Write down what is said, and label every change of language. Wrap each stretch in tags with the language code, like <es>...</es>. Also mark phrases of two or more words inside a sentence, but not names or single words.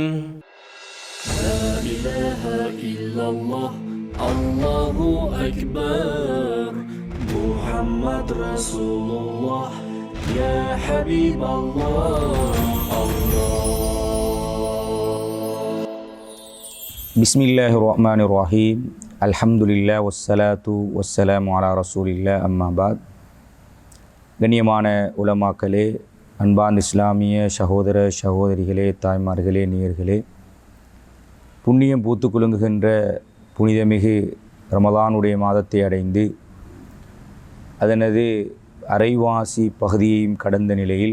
<ar>لا إله إلا الله الله أكبر محمد رسول الله يا حبيب الله بسم الله الرحمن الرحيم الحمد لله والصلاة والسلام على رسول الله أما بعد.</ar> <ta>கண்ணியமான உலமாக்களே, அன்பார்ந்த இஸ்லாமிய சகோதர சகோதரிகளே, தாய்மார்களே, நேயர்களே, புண்ணியம் பூத்து குலுங்குகின்ற புனிதமிகு ரமலானுடைய மாதத்தை அடைந்து அதனது அரைவாசி பகுதியையும் கடந்த நிலையில்</ta>